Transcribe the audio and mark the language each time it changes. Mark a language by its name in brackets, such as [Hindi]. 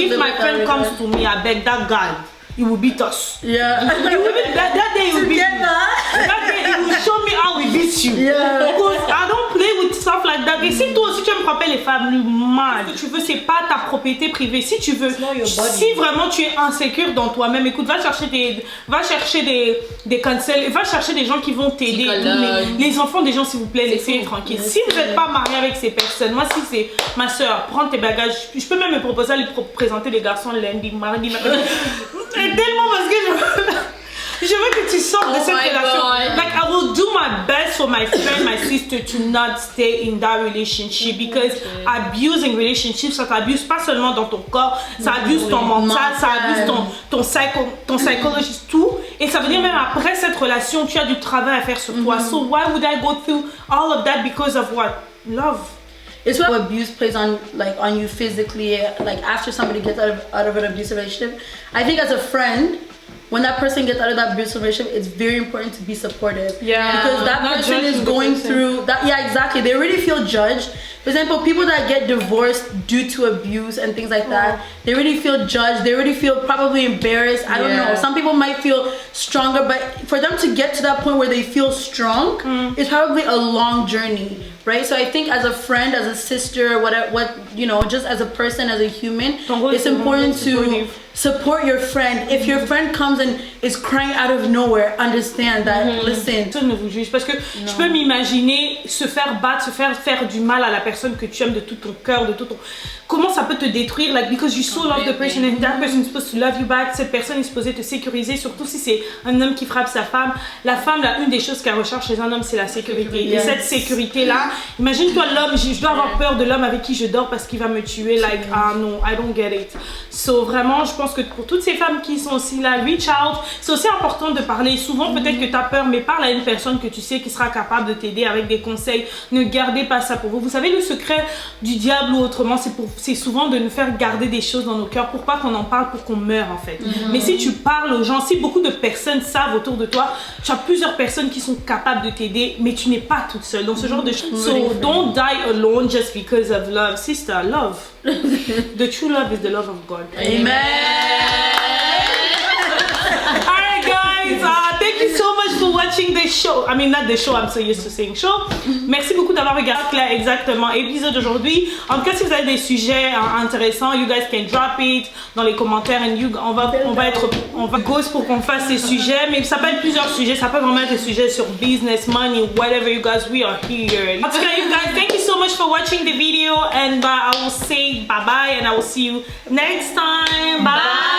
[English] If my friend comes to me, I beg that guy. He will beat us. Yeah. That day he will beat me. That day he will show me how we beat you. Yeah. Because I don't play with stuff like that. [French] Et si toi aussi tu aimes frapper les femmes, man, ce que tu veux c'est pas ta propriété privée. Si tu veux, si vraiment tu es insécure dans toi-même, écoute, va chercher des counsels, va chercher des gens qui vont t'aider. Les enfants des gens s'il vous plaît, laissez-les tranquilles. Si vous n'êtes pas marié avec ces personnes, moi si c'est ma soeur, prends tes bagages. Je peux même me proposer à lui présenter les garçons lundi, mardi, mercredi. Tellement parce que je veux que tu sortes de cette relation. [English] Like I will do my best for my friend, my sister to not stay in that relationship because abusing relationships, [French] ça t'abuse pas seulement dans ton corps, ça abuse ton mental, ça abuse ton psychologiste, tout. Et ça veut dire même après cette relation, tu as du travail à faire sur toi. [English] So why would I go through all of that because of what? Love. It's what abuse plays on you physically, like after somebody gets out of an abusive relationship. I think as a friend, when that person gets out of that abusive relationship, it's very important to be supportive. Yeah. Because that person is going through that. Yeah, exactly. They already feel judged. For example, people that get divorced due to abuse and things like that, they already feel judged. They already feel probably embarrassed. I don't know. Some people might feel stronger, but for them to get to that point where they feel strong, it's probably a long journey. Right, so I think as a friend, as a sister, just as a person, as a human, it's important to support your friend. If your friend comes and is crying out of nowhere, understand that. Listen. [French] Personne ne vous juge parce que je peux m'imaginer se faire battre, se faire du mal à la personne que tu aimes de tout ton cœur, de tout ton. Comment ça peut te détruire, [English] like because you so love the person and that person is supposed to love you back. [French] Cette personne est supposée te sécuriser, surtout si c'est un homme qui frappe sa femme. La femme, là, une des choses qu'elle recherche chez un homme, c'est la sécurité. Et cette sécurité-là, imagine-toi l'homme, je dois avoir peur de l'homme avec qui je dors parce qu'il va me tuer. Like, ah non, [English] I don't get it. [French] So vraiment, je pense que pour toutes ces femmes qui sont aussi là, [English] reach out. [French] C'est aussi important de parler. Souvent, peut-être que tu as peur, mais parle à une personne que tu sais qui sera capable de t'aider avec des conseils. Ne gardez pas ça pour vous. Vous savez, le secret du diable ou autrement, c'est souvent de nous faire garder des choses dans nos cœurs pour pas qu'on en parle, pour qu'on meure en fait. Mais si tu parles aux gens, si beaucoup de personnes savent autour de toi, tu as plusieurs personnes qui sont capables de t'aider, mais tu n'es pas toute seule dans ce genre de choses. [English] So don't die alone just because of love. Sister, love. The true love is the love of God. Amen. Alright guys, thank you so much for watching this show. show. I mean, not the show, I'm so used to saying show. [French] Merci beaucoup d'avoir regardé là, exactement l'épisode d'aujourd'hui. En tout cas, si vous avez des sujets intéressants, [English] you guys can drop it [French] dans les commentaires and on va ghost pour qu'on fasse ces sujets. Mais ça peut être plusieurs sujets, ça peut vraiment être des sujets sur business, money, [English] whatever, you guys, we are here. [French] En tout cas, [English] you guys, thank you so much for watching the video and I will say bye bye and I will see you next time. Bye.